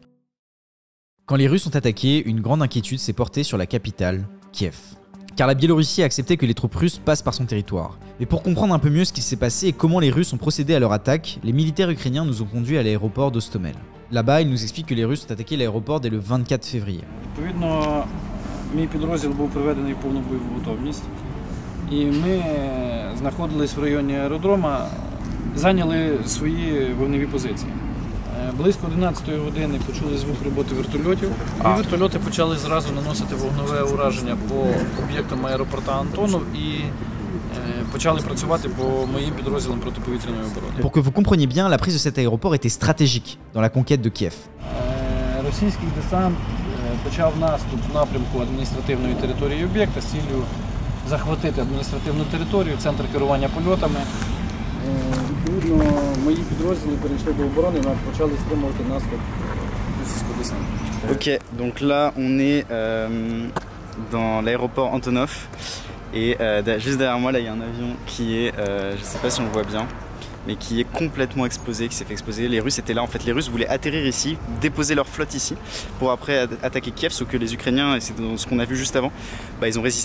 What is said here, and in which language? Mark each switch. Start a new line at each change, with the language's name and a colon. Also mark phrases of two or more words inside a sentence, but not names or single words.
French: Quand les Russes ont attaqué, une grande inquiétude s'est portée sur la capitale, Kiev. Car la Biélorussie a accepté que les troupes russes passent par son territoire. Mais pour comprendre un peu mieux ce qui s'est passé et comment les Russes ont procédé à leur attaque, les militaires ukrainiens nous ont conduits à l'aéroport d'Hostomel. Là-bas, ils nous expliquent que les Russes ont attaqué l'aéroport dès le 24 février.
Ukrainian: Відповідно, мій підрозділ був приведений в повну бойову готовність. І ми знаходились в районі аеродрома, зайняли свої вогневі позиції. Близько 11-ї години почули звук роботи вертольотів, і вертольоти почали зразу наносити вогневе ураження по об'єктам аеропорта Антонов і почали працювати по моїм підрозділам протиповітряної оборони.
French: Pour que vous compreniez bien, la prise de cet aéroport était stratégique dans la conquête de Kiev.
Ukrainian: Російський десант почав наступ в напрямку адміністративної території об'єкта з ціллю захватити адміністративну територію, центр керування польотами. Відповідно, мої підрозділи перейшли до оборони і почали стримувати наступ російського десанту.
French: Ok, donc là on est dans l'aéroport Antonov et juste derrière moi là il y a un avion qui est, je sais pas si on le voit bien, mais qui est complètement explosé, qui s'est fait exploser. Les Russes étaient là, en fait les Russes voulaient atterrir ici, déposer leur flotte ici pour après attaquer Kiev, sauf que les Ukrainiens, et c'est dans ce qu'on a vu juste avant, bah, ils ont résisté.